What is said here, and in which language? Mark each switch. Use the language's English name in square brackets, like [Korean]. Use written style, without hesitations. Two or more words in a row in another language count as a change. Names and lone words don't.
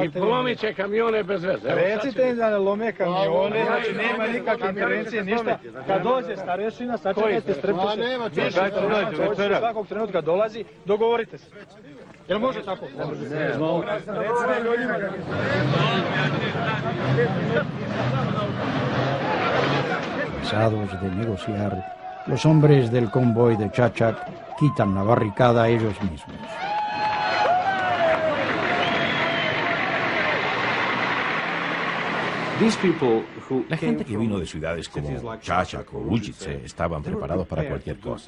[Serbian] I polomit će kamione bez veze. Recite im da ne lome kamione, znači nema nikakve intervencije, ništa. Kad dođe starešina, sačekajte, strpite se. nema Više starešina svakog trenutka dolazi, dogovorite se. Jel može tako? Ne. Recite ljudima. [Spanish] Cansados de negociar, los hombres del convoy de Chachak quitan la barricada a ellos mismos. La gente que vino de ciudades como Chachak o Ujice estaban preparados para cualquier cosa.